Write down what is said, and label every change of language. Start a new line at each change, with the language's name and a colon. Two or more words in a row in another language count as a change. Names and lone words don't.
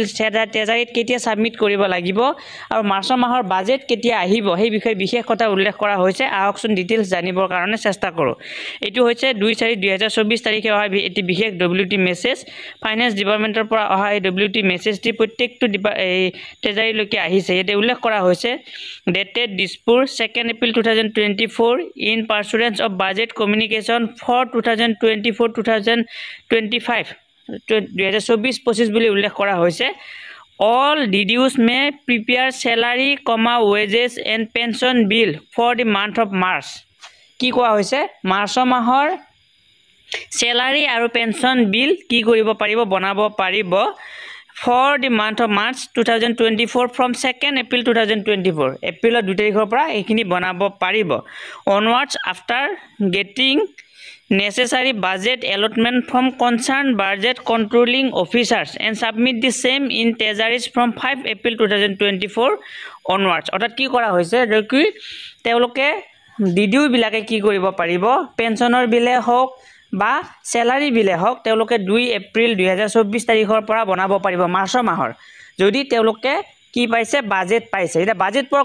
Assamese: ট্ৰেজাৰীত কেতিয়া সাবমিট কৰিব লাগিব আৰু মাৰ্চ মাহৰ বাজেট কেতিয়া আহিব সেই বিষয়ে বিশেষ কথা উল্লেখ কৰা হৈছে আহকচোন ডিটেইলছ জানিবৰ কাৰণে চেষ্টা কৰোঁ এটো হৈছে 2/4/2024 তাৰিখে অহা এটি বিশেষ
English: WT message finance departmentৰ
Assamese: পৰা অহা এই
English: WT messageটি
Assamese: প্ৰত্যেকটো ট্ৰেজাৰীলৈকে আহিছে ইয়াতে উল্লেখ কৰা হৈছে
English: dated Dispur 2 April 2024 in pursuance of budget communication for 2024-2025
Assamese: 2024-25 বুলি উল্লেখ কৰা হৈছে
English: all DDUs may prepare salary, wages and pension bill for the month of March
Assamese: কি কোৱা হৈছে মাৰ্চ মাহৰ
English: salary আৰু pension bill
Assamese: কি কৰিব পাৰিব বনাব পাৰিব
English: for the month of March 2024 from 2nd April 2024
Assamese: এপ্ৰিলৰ 2 তাৰিখৰ পৰা এইখিনি বনাব পাৰিব
English: onwards after getting necessary budget allotment from concerned budget controlling officers and submit the same in treasuries from 5 April 2024 onwards
Assamese: অৰ্থাৎ কি কৰা হৈছে যে কি তেওঁলোকে ডিডিউ বিলাকে কি কৰিব পাৰিব পেনশনৰ বিলে হওক বা স্যালাৰি বিলে হওক তেওঁলোকে 2 এপ্ৰিল 2024 তাৰিখৰ পৰা বনাব পাৰিব মাৰ্চ মাহৰ যদি তেওঁলোকে কি পাইছে বাজেট পাইছে এটা বাজেট পোৱাৰ